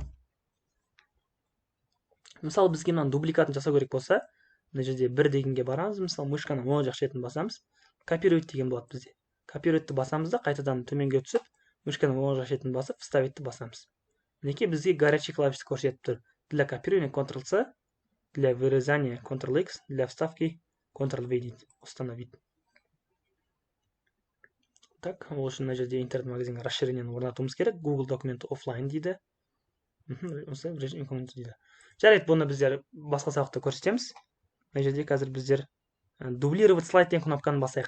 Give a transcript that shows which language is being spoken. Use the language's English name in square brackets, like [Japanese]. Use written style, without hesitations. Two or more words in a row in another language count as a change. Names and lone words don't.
[Kazakh] Мысалы бізге мынаны дубликатын жасау керек болса, мына жерде 1 дегенге барамыз, мысалы мышканың оң жақ шетін басамыз, копировать деген болады бізде. Копировайтты басамыз да қайтадан төменге түсіп, мышканың оң жақ шетін басып, вставитті басамыз. Мінекей бізге [Russian] горячий клавишті [Kazakh] көрсетіп тұр. [Russian] Для копирования Ctrl-C, для вырезания Ctrl-X, для вставки Ctrl-V дейді. Установить. [Kazakh] Так, ол үшін мына жерде интернет-магазинге расширениені орнатуымыз керек. Google документі офлайн дейді. Осы [Russian] режим инкогнито [Kazakh] дейді. Жарайды, бұны біздер басқа сабақта көрсетеміз. Мына жерде қазір біздер [Russian] дублировать слайд [Kazakh] деген кнопканы басайық.